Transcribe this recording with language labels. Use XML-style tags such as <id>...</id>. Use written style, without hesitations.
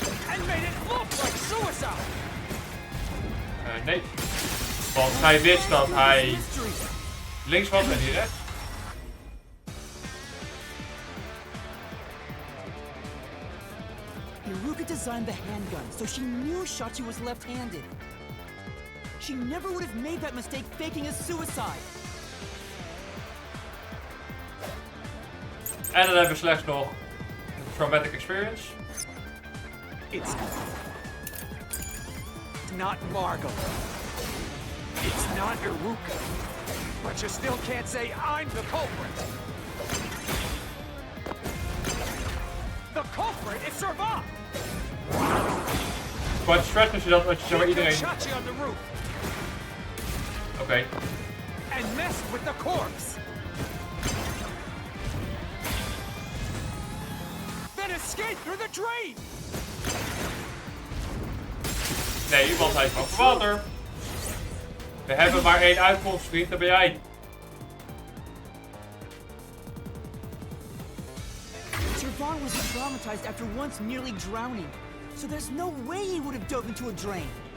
<en>And made it look like suicide!</en> <nl>Nee. Want hij wist dat hij links was en niet rechts.</nl> <en>Iruka designed the handgun, so she knew Shachi was left-handed. She never would have made that mistake faking a suicide.</en> <nl>En dan hebben we slechts nog een</nl> <en>traumatic experience. It's not Margala. It's not Iruka. But you still can't say I'm the culprit. The culprit is Servat!</en> <nl>Quite stress als je dat, als je zeg maar</nl> <en>He killed</en> <nl>iedereen...</nl> <en>Shachi on the roof</en> <nl>Oké.</nl> <en>and messed with the corpse. Then escaped through the drain.</en> <nl>Nee, want hij is van water. We hebben maar één uitkomst, vriend, dat ben jij.</nl> <en>Servat was traumatized after once nearly drowning, so there's no way he would have dove into a drain.</en>